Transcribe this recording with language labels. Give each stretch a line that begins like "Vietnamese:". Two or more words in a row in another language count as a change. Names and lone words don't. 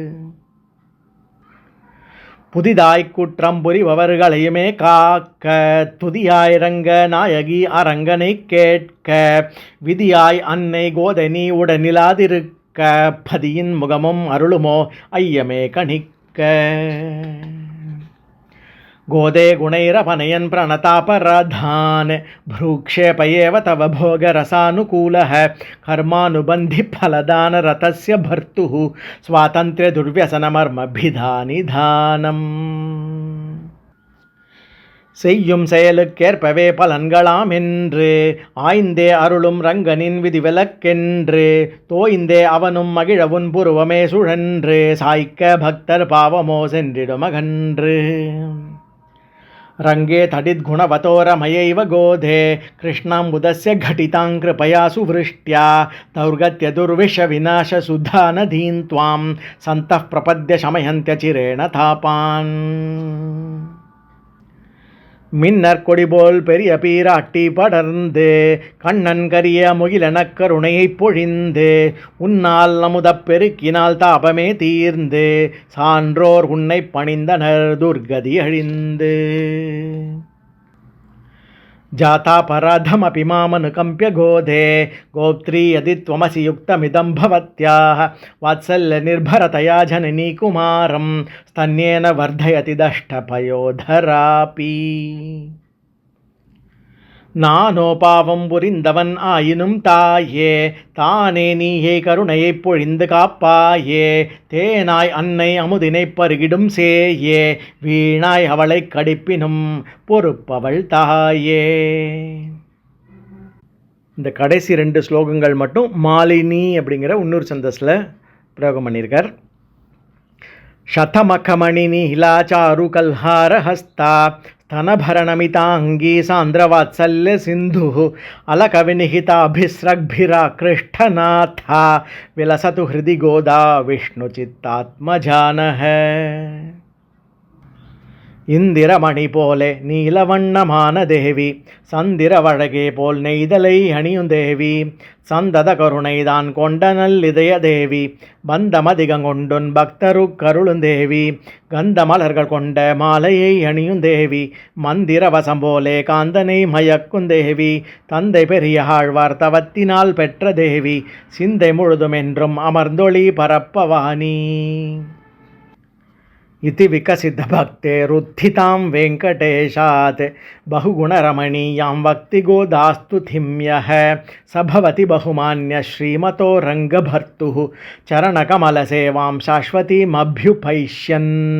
Tamil: புதிதாய் குற்றம் புரிபவர்களையுமே காக்க துதியாய் ரங்க நாயகி அரங்கனை கேட்க விதியாய் அன்னை கோதனி உடனிலாதிருக்க பதியின் முகமும் அருளுமோ ஐயமே கணிக்க
Sanskrit: गोदे गुणैरपनयन् प्रणतापराधान् भ्रूक्षेपयेव तव भोगरसानुकूलः कर्मानुबन्धिफलदानरतस्य भर्तुः
Tamil: स्वातन्त्र्यदुर्व्यसनमर्मभिधानिधानम् செய்யும் செயலுக்கேற்பவே பலன்களாம் என்று ஆய்ந்தே அருளும் ரங்கனின் விதிவிலக்கென்று தோய்ந்தே அவனும் மகிழவுன் புருவமே சுழன்று சாய்க்க பக்தர் பாவமோ சென்றிடுமகன்று
Sanskrit: रङ्गे तडिद्गुणवतो रमयैव गोधे कृष्णाम्बुदस्य घटितां कृपया सुवृष्ट्या दौर्गत्य दुर्विषविनाशसुधा नदीं त्वां सन्तः प्रपद्य शमयन्त्यचिरेण तापान्
Tamil: மின்னர் கொடிபோல் பெரிய பீராட்டி படர்ந்து கண்ணன் கரிய முகிலெனக் கருணையைப் பொழிந்து உன்னால் நமுதப் பெருக்கினால் தாபமே தீர்ந்து சான்றோர் உன்னை பணிந்தனர் துர்கதி அழிந்து
Sanskrit: जातापराधमपि मामनुकम्प्य गोधे गोप्त्री यदि त्वमसि युक्तमिदं भवत्याः वात्सल्यनिर्भरतया जननी कुमारं स्तन्येन वर्धयति दष्टपयोधरापि
Tamil: நானோ பாவம் புரிந்தவன் ஆயினும் தாயே தானே நீயே கருணையைப் பொழிந்து காப்பாயே தேனாய் அன்னை அமுதினை பருகிடும் சேயே வீணாய் அவளை கடிப்பினும் பொறுப்பவள் தாயே. இந்த கடைசி 2 ஸ்லோகங்கள் மட்டும் மாலினி அப்படிங்கிற இன்னொரு சந்தஸில் பிரயோகம் பண்ணியிருக்கார்.
Sanskrit: शतमखमणि नीलाचारु कल्हारहस्ता स्तनभरणमिताङ्गी सान्द्रवात्सल्य सिन्धुः अलकविनिहिताभिस्रग्भिराकृष्टनाथा विलसतु हृदि गोदा विष्णुचित्तात्मजानः.
Tamil: இந்திரமணி போலே நீலவண்ணமான தேவி சந்திரவழகே போல் நெய்தலை அணியுந்தேவி சந்தத கருணைதான் கொண்ட நல்லிதய தேவி பந்தமதிகங்கொண்டுன் பக்தரு கருளுந்தேவி கந்த மலர்கள் கொண்ட மாலையை அணியுந்தேவி மந்திரவசம் போலே காந்தனை மயக்குந்தேவி தந்தை பெரிய ஆழ்வார் தவத்தினால் பெற்ற தேவி சிந்தை முழுதும் என்றும் அமர்ந்தொளி பரப்பவாணி.
Sanskrit: इति विकसितभक्तेरुत्थितां वेङ्कटेशात् बहुगुणरमणीयां वक्तिगोदास्तुतिं यः स भवति बहुमान्यः श्रीमतो रङ्गभर्तुः चरणकमलसेवां शाश्वतीमभ्युपैष्यन्.